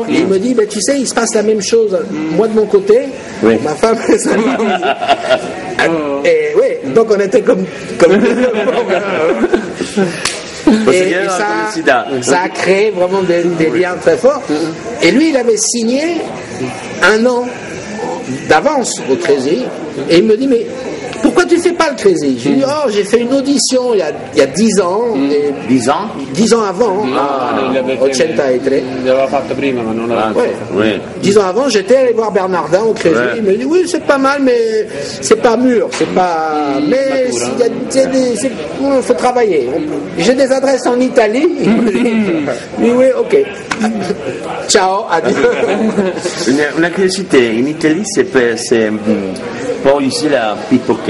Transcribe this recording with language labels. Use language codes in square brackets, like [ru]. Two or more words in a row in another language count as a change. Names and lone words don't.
[fr] Et il me dit, tu sais, il se passe la même chose. Moi de mon côté, ma femme, et donc on était comme et ça a créé vraiment des liens très forts. Et lui, il avait signé 1 an d'avance au Crazy, et il me dit, mais pourquoi tu fais pas le Crazy? Je lui dis, oh, j'ai fait une audition il y a 10 ans. 10 ans? 10 ans avant. [it] L'aveva fatto prima, ma non l'aveva [fr] Ouais. Oui. 10 ans avant, j'étais allé voir Bernardin au Crazy. Ouais. Il me dit, oui, c'est pas mal, mais c'est pas mûr. C'est pas. Mais il faut travailler. J'ai des adresses en Italie. Il me dit, oui, ok. Ciao, adieu. Una curiosité, in Italie c'est poi ici la pipoquet.